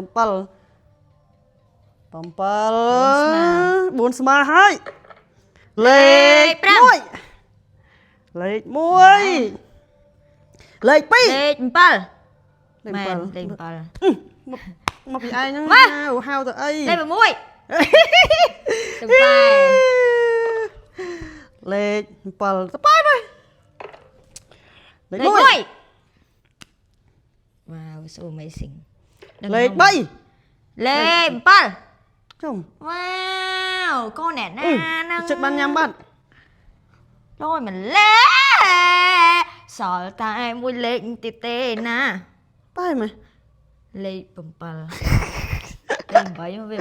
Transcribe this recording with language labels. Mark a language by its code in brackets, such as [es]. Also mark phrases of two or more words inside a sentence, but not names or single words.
[km] 4 ស្មើហើយលេខ 1 លេខ 1 លេខ 2 លេខ 7 មែនលេខ 7 មកពីឯងហ្នឹងហៅទៅអី លេខ 6 ទៅប៉ែ លេខ 7 ទៅប៉ែទៅលេខ 1 [en] Wow so amazing [km] លេខ 3 លេខ 7 ចុំ Wow កូនអ្នកណាហ្នឹង ចិត្តបានញ៉ាំបាត់ លយម្លេសល់តែមួយលេខទៀតទេណា ប៉ែមើល លេខ 7 លេខ 8មកវាមក